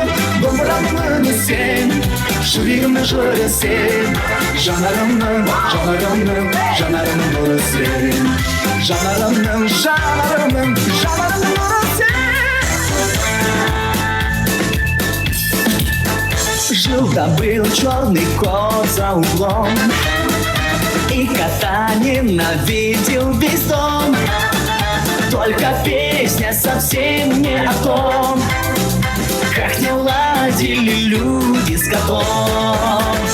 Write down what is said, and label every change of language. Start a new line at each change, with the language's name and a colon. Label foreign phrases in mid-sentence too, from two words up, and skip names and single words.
Kazakh: Домбыраның үні сен, жүрегімнің жыры сен, жанарымның нұры сен, жанарымның нұры сен.
Russian: Жил-то был черный кот за углом, и кота ненавидел весь дом. Только песня совсем не о том, как не ладили люди с котом.